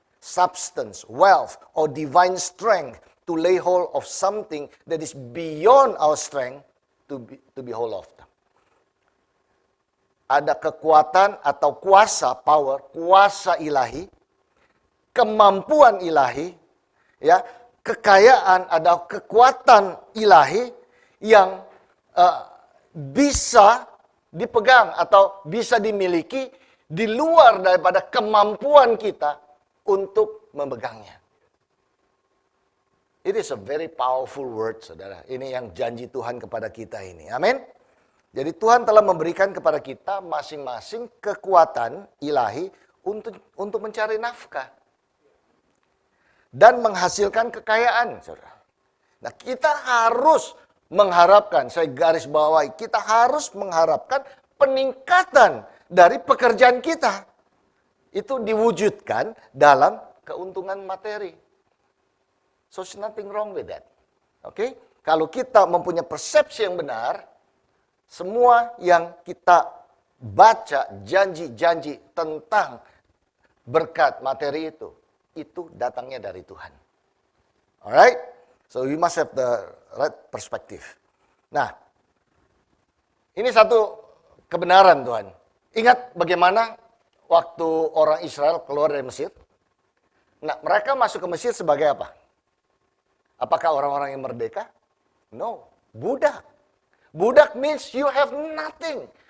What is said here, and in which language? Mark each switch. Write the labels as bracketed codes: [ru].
[en] Substance, wealth, or divine strength to lay hold of something that is beyond our strength to be hold of. [id] Ada kekuatan atau kuasa, power, kuasa ilahi, kemampuan ilahi, ya, kekayaan ada kekuatan ilahi yang bisa dipegang atau bisa dimiliki di luar daripada kemampuan kita untuk memegangnya. [en] It is a very powerful word, saudara. [id] Ini yang janji Tuhan kepada kita ini. Amin. Jadi Tuhan telah memberikan kepada kita masing-masing kekuatan ilahi untuk mencari nafkah. Dan menghasilkan kekayaan, saudara. Nah, kita harus mengharapkan, saya garis bawahi, kita harus mengharapkan peningkatan dari pekerjaan kita. Itu diwujudkan dalam keuntungan materi. [en] So, there's nothing wrong with that. [id] Oke? Kalau kita mempunyai persepsi yang benar, semua yang kita baca, janji-janji tentang berkat materi itu datangnya dari Tuhan. Alright? [en] So we must have the right perspective. [id] Nah, ini satu kebenaran Tuhan. Ingat bagaimana waktu orang Israel keluar dari Mesir? Nah, mereka masuk ke Mesir sebagai apa? Apakah orang-orang yang merdeka? [en] No, [id] budak. [en] Budak means you have nothing.